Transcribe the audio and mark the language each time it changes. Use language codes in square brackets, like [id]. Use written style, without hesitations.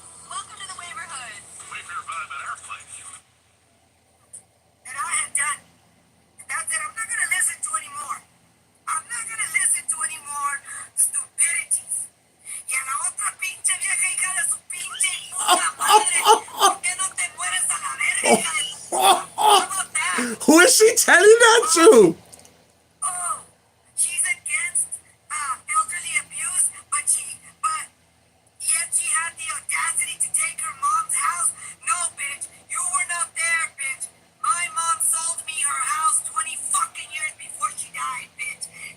[en] Welcome to the neighborhood. Wait for your vibe at our place. And I had done. That's it. I'm not going to listen to anymore. I'm not going to listen to any more stupidities. [es] Y a la otra pinche vieja hija de su pinche puta madre. ¿Por qué no te mueres a la verga, hija de tu puta? [en] How about that? Who is she telling that to? Oh, she's against elderly abuse, but yet she had the audacity to take her mom's house. No, bitch, you were not there, bitch. My mom sold me her house 20 fucking years before she died, bitch.